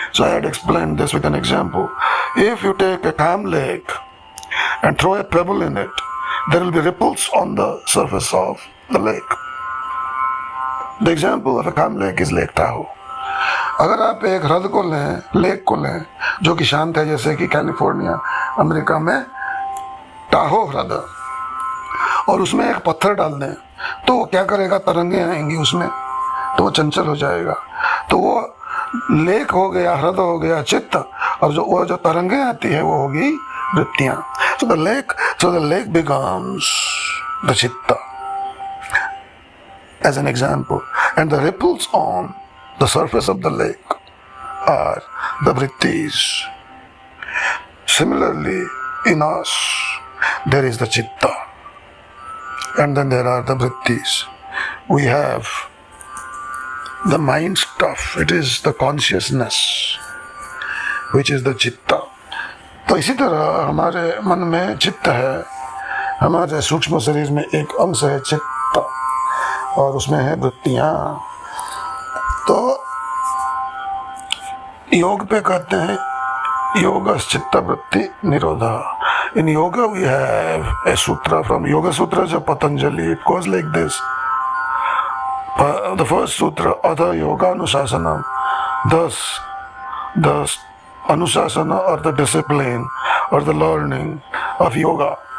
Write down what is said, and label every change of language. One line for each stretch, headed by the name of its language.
English: So I had explained this with an example. If you take a calm lake and throw a pebble in it, there will be ripples on the surface of the lake. The example of a calm lake is Lake Tahoe.
Hindi: अगर आप एक ह्रद को लें, lake को लें, जो कि शांत है, जैसे कि कैलिफोर्निया अमेरिका में टाहो ह्रद, और उसमें एक पत्थर डाल दें, तो वो क्या करेगा? तरंगे आएंगी उसमें, तो वो चंचल हो जाएगा। तो वो लेक हो गया, ह्रद हो गया चित्त, और वो जो तरंगे आती है वो होगी वृत्तियां।
English: So the lake becomes the chitta as an example, and the ripples on the surface of the lake are the vrittis. Similarly, in us there is the chitta, and then there are the vrittis. We have the mind stuff, it is the consciousness which is the chitta.
Hindi: तो इसी तरह हमारे मन में चित्त है, हमारे सूक्ष्म शरीर में एक अंश है चित्त, और उसमें है वृत्तियां। तो योग पे कहते हैं योग चित्त वृत्ति निरोधा।
English: In yoga we have a sutra from Yoga Sutras of Patanjali. It goes like this. The first sutra,
Sanskrit: Adha Yoga Anusasanam,
English: thus the Anusasana or the discipline or the learning of yoga.